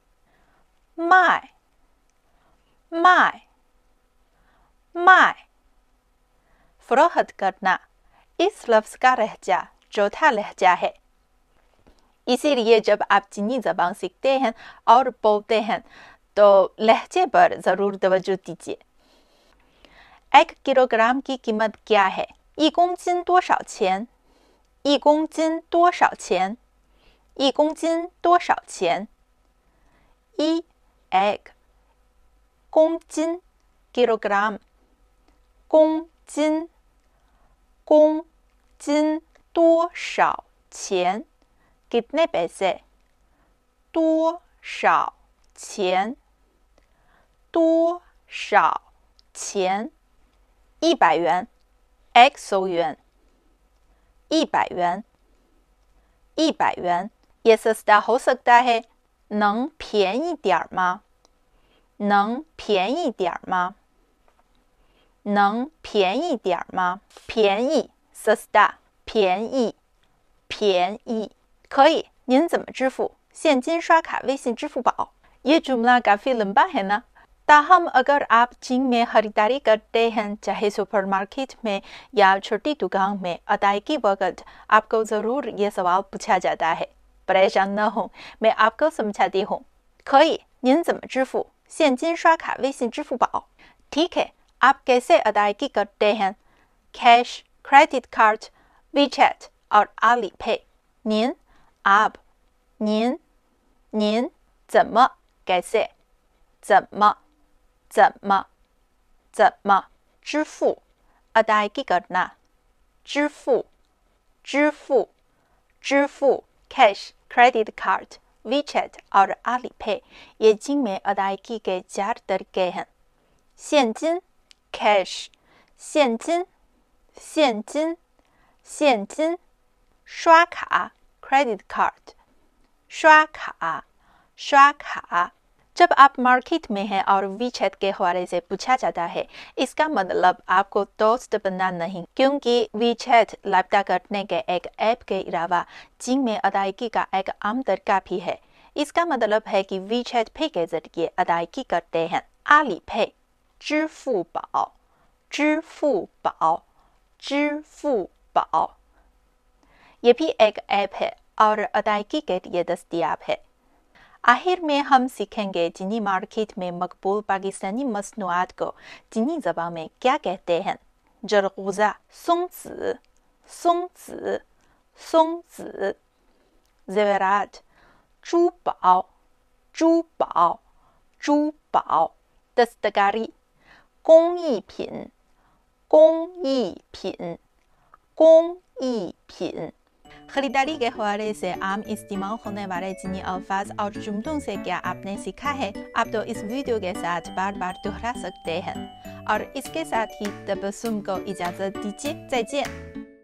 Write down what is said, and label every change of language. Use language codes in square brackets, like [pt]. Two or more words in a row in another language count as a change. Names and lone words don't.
[zh] 卖卖卖 [ur] فروخت کرنا، اس لفظ کا لہجہ چوتھا لہجہ ہے. اسی لیے جب آپ چینی زبان سیکھتے ہیں اور بولتے ہیں تو لہجے پر ضرور توجہ دیجیے. 1 کلوگرام کی قیمت کیا ہے? [zh] 1 公斤多少钱？1公斤多少钱？1公斤多少钱？1 egg 公斤 kilogram 公斤公斤多少钱 [ur] کتنے پیسے [zh] 多少钱多少钱100元 100元100元100元 [ur] یہ سستا ہو سکتا ہے. [zh] 能便宜点吗？能便宜点吗？能便宜点吗？便宜 सस्ता 便宜便宜可以。您怎么支付？现金刷卡、微信、支付宝。 [ur] یہ جملہ کافی لمبا ہے نا. تاہم اگر آپ چین میں خریداری کرتے ہیں، چاہے سپرمارکیٹ میں یا چھوٹی دکان میں، ادائیگی وقت آپ کو ضرور یہ سوال پوچھا جاتا ہے. پریشان نہ ہو، میں آپ کو سمجھاتی ہوں. [zh] 可以，您怎么支付？现金刷卡、微信、支付宝。 [ur] ٹھیک ہے، آپ کیسے ادائیگی کرتے ہیں? [en] cash, credit card, [ur] WeChat और Alipay। 您 आप 您 怎么 कैसे [zh] 怎么支付 [ur] ادائیگی کرنا 支付 [en] cash, credit card, [ur] WeChat اور Alipay یہ چین میں ادائیگی کے 4 طریقے ہیں. 现金 कैश [zh] 现金刷卡 [en] credit card [ur] 刷卡 جب آپ مارکیٹ میں ہیں اور WeChat کے حوالے سے پوچھا جاتا ہے، اس کا مطلب آپ کو دوست بننا نہیں، کیونکہ WeChat رابطہ کرنے کے ایک ایپ کے علاوہ چین میں ادائیگی کا ایک عام طریقہ بھی ہے. اس کا مطلب ہے کہ WeChat پے کے ذریعے ادائیگی کرتے ہیں. Alipay 支付宝 یہ بھی ایک ایپ ہے اور ادائیگی کے لیے دستیاب ہے. آخر میں ہم سیکھیں گے چینی مارکیٹ میں مقبول پاکستانی مصنوعات کو چینی زبان میں کیا کہتے ہیں. जरगुज़ा 松子 ज़ेवरात 珠宝 दस्तकारी 工艺品 خریداری کے حوالے سے عام استعمال ہونے والے چینی الفاظ اور جملوں سے کیا آپ نے سیکھا ہے، آپ تو اس ویڈیو کے ساتھ بار بار دہرا سکتے ہیں. اور اس کے ساتھ ہی تبسم کو اجازت دیجیے, [zh] 再见।